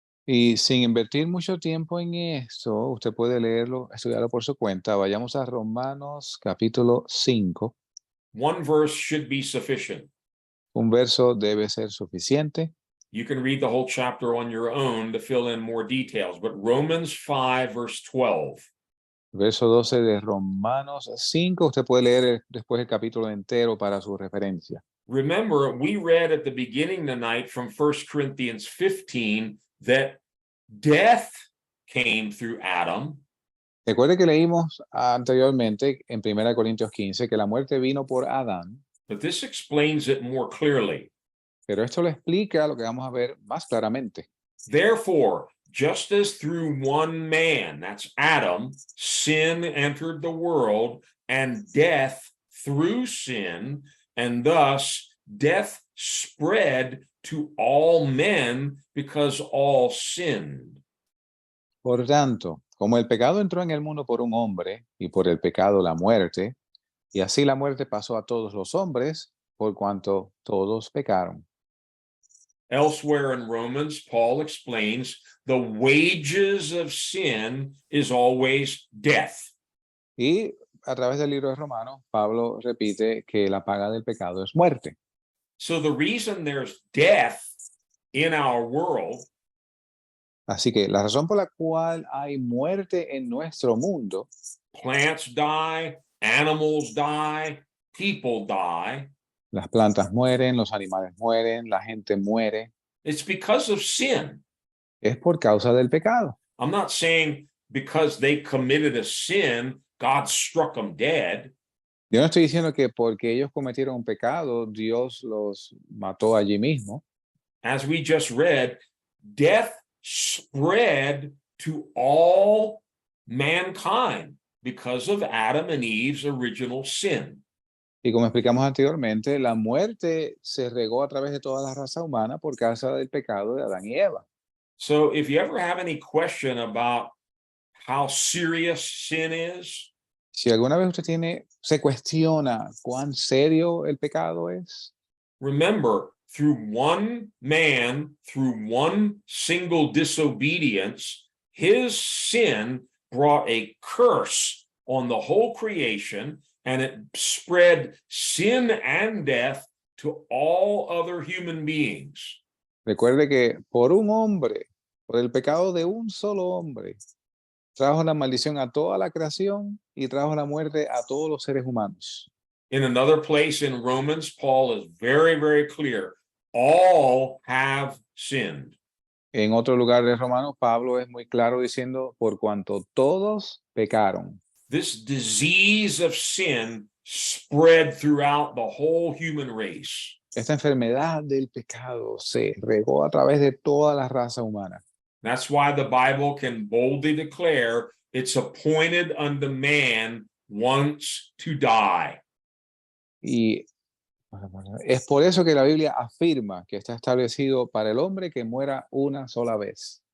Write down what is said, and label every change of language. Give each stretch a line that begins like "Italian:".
Spanish: Y sin invertir mucho tiempo en esto, usted puede leerlo, estudiarlo por su cuenta. Vayamos a Romanos capítulo 5.
English: One verse should be sufficient.
Spanish: Un verso debe ser suficiente.
English: You can read the whole chapter on your own to fill in more details, but Romans 5, verse 12.
Spanish: Verso 12 de Romanos 5, usted puede leer después el capítulo entero para su referencia.
English: Remember, we read at the beginning tonight from 1 Corinthians 15 that death came through Adam.
Spanish: Recuerde que leímos anteriormente en 1 Corintios 15 que la muerte vino por Adán,
English: But this explains it more clearly.
Spanish: pero esto lo explica lo que vamos a ver más claramente.
English: Therefore, just as through one man, that's Adam, sin entered the world, and death through sin, and thus death spread to all men because all sinned.
Spanish: Por tanto, como el pecado entró en el mundo por un hombre, y por el pecado la muerte, y así la muerte pasó a todos los hombres, por cuanto todos pecaron.
English: Elsewhere in Romans, Paul explains the wages of sin is always death.
Spanish: Y a través del libro de Romanos, Pablo repite que la paga del pecado es muerte.
English: So the reason there's death in our world
Spanish: Así que la razón por la cual hay muerte en nuestro mundo,
English: plants die, animals die, people die.
Spanish: las plantas mueren, los animales mueren, la gente muere,
English: It's because of sin.
Spanish: es por causa del pecado.
English: I'm not saying because they committed a sin, God struck them dead.
Spanish: Yo no estoy diciendo que porque ellos cometieron un pecado, Dios los mató allí mismo.
English: As we just read, death spread to all mankind because of Adam and Eve's original sin.
Spanish: Y como explicamos anteriormente, la muerte se regó a través de toda la raza humana por causa del pecado de Adán y Eva.
English: So if you ever have any question about how serious sin is,
Spanish: Si alguna vez se cuestiona cuán serio el pecado es,
English: Remember, through one man, through one single disobedience, his sin brought a curse on the whole creation, and it spread sin and death to all other human beings.
Spanish: recuerde que por un hombre, por el pecado de un solo hombre, trajo la maldición a toda la creación y trajo la muerte a todos los seres humanos.
English: In another place in Romans, Paul is very, very clear. All have sinned.
Spanish: En otro lugar de Romanos, Pablo es muy claro diciendo, por cuanto todos pecaron.
English: This disease of sin spread throughout the whole human race.
Spanish: Esta enfermedad del pecado se regó a través de toda la raza humana.
English: That's why the Bible can boldly declare it's appointed unto man once to die.
Spanish: Y es por eso que la Biblia afirma que está establecido para el hombre que muera una sola vez.